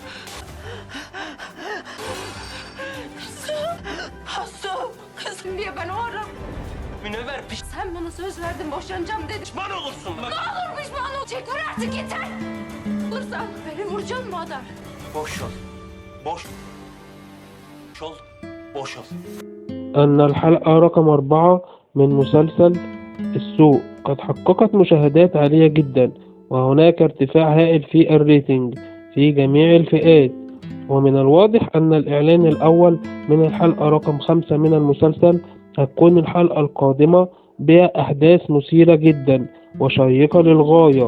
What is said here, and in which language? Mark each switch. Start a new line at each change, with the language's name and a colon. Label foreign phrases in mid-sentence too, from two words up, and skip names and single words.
Turkish: Hasım kızım diye ben o ara. Münevver Sen bana söz verdin boşanacağım dedin. pişman olursun bak. Ne olur pişman ol. Çek vur artık yeter. Vursan beni vuracaksın mı adam? Boş ol. Boş. Boş ol. Boş ol.
Arabic: أن الحلقة رقم 4 من مسلسل السوق قد حققت مشاهدات عالية جدا، وهناك ارتفاع هائل في الريتنج في جميع الفئات. ومن الواضح أن الإعلان الأول من الحلقة رقم 5 من المسلسل هتكون الحلقة القادمة بأحداث مثيرة جدا وشيقة للغاية.